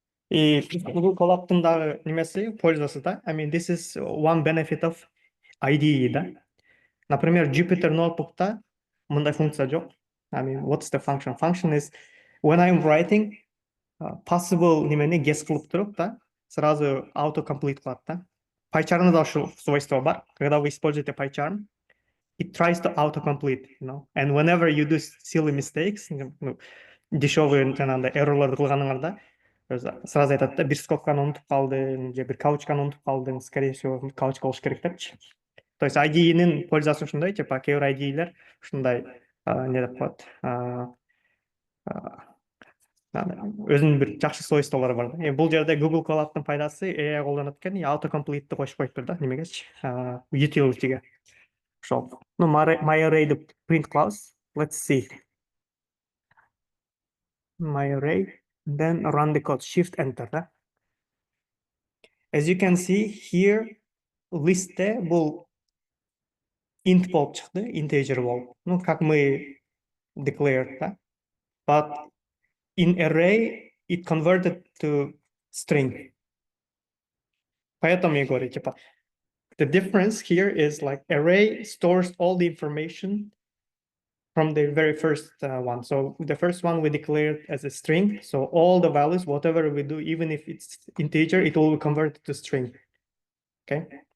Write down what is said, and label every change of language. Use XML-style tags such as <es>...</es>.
<ky>И Google Colab'тың дагы немеси пользасы да.</ky> <en>I mean, this is one benefit of IDE да.</en> <ky>Например, Jupyter Notebook'та мындай функция жок.</ky> <en>I mean, what's the function? Function is when I'm writing possible</en> <ky>немени guess кылып туруп да, сразу autocomplete кылат да. PyCharm'да ушул свойство бар.</ky> <ru>Когда вы используете PyCharm,</ru> <en>it tries to autocomplete, you know. And whenever you do silly mistakes,</en> <ky>ну, дешевый жанагындай эррорлорду кылганыңарда, сразу айтат да, бир скобканы унутуп калдың, же бир каучканы унутуп калдың, скорее всего, каучка болуш керек депчи. То есть IDE-нин пользасы ушундай, типа кээ бир IDE-лер ушундай не деп коет, өзүнүн бир жакшы свойстволору бар да. Бул жерде Google Colab'тын пайдасы AI колдонот экен, autocomplete'ти кошуп коюптур да, немегечи, utility'ге.</ky> <en>Ошол. Ну, my array the print class. Let's see. My array, then run the code, shift enter да. As you can see here,</en> <ky>list'te бул int болуп чыкты, integer болуп.</ky> <ru>Ну, как мы declared да.</ru> <en>But in array it converted to string.</en> <ru>Поэтому я говорю, типа,</ru> <en>the difference here is like array stores all the information from the very first one. So the first one we declared as a string. So all the values, whatever we do, even if it's integer, it will convert to string. Okay.</en>